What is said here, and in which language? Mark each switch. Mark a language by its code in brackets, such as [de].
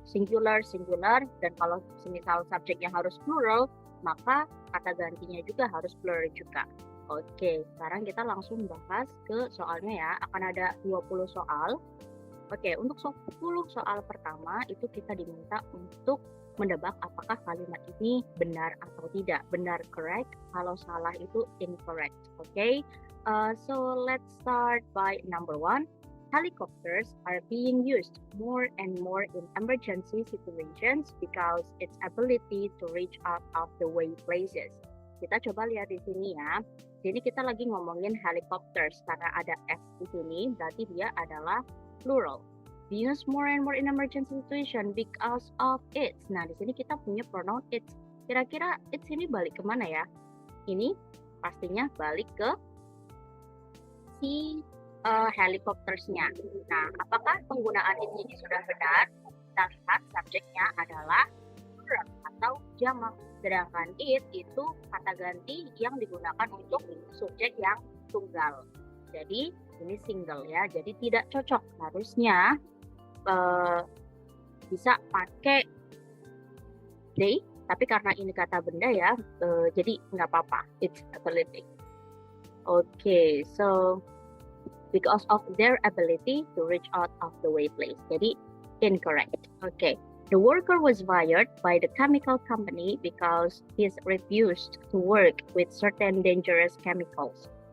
[id] Singular, dan kalau semisal subjeknya harus plural, maka kata gantinya juga harus plural juga. Oke, sekarang kita langsung bahas ke soalnya ya. Akan ada 20 soal. Oke, untuk 10 soal pertama itu kita diminta untuk mendebak apakah kalimat ini benar atau tidak. Benar correct, kalau salah itu incorrect. [en] Oke, so let's start by number 1. Helicopters are being used more and more in emergency situations because its ability to reach out of the way places. [id] Kita coba lihat di sini ya. Jadi kita lagi ngomongin helicopters karena ada S di sini, berarti dia adalah plural. [en] Be used more and more in emergency situation because of its. [id] Nah, di sini kita punya pronoun its. Kira-kira its ini balik kemana ya? Ini pastinya balik ke si helicoptersnya. Nah, apakah penggunaan its ini sudah benar? Kita lihat subjeknya adalah plural atau jamak. Sedangkan it itu kata ganti yang digunakan untuk subjek yang tunggal. Jadi ini single ya, jadi tidak cocok. Harusnya bisa pakai they, tapi karena ini kata benda ya, jadi nggak apa-apa. [en] It's ability. Okay, so because of their ability to reach out of the way place. [id] Jadi incorrect. [en] Okay. The worker was fired by the chemical company because he refused to work with certain dangerous chemicals.